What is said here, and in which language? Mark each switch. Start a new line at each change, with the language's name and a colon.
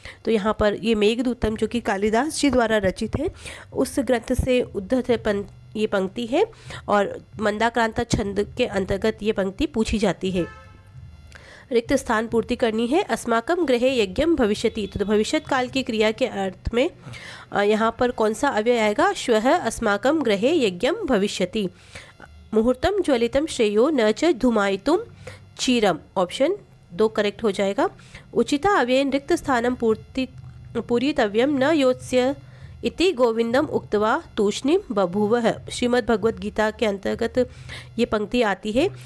Hindi: तो यहाँ पर ये मेघदूतम जो कि कालिदास जी द्वारा रचित है उस ग्रंथ से उद्धत ये पंक्ति है और मंदाक्रांता छंद के अंतर्गत ये पंक्ति पूछी जाती है। रिक्त स्थान पूर्ति करनी है।
Sanskrit: अस्माकम गृहे यज्ञम भविष्यति।
Hindi: तो भविष्यत काल की क्रिया के अर्थ में यहाँ पर कौन सा अव्यय आएगा?
Sanskrit: श्वः अस्माकम गृहे यज्ञम भविष्यति। मुहूर्तम ज्वलितम श्रेयो न च धूमायितुम चीरम
Hindi: ऑप्शन 2 करेक्ट हो जाएगा।
Sanskrit: उचिता अव्ययन रिक्त स्थानम पूरितव्यम न योत्स्य इति गोविंदम उक्तवा तूष्णीम बभूवः।
Hindi: श्रीमद् भगवद गीता के अंतर्गत ये पंक्ति आती है।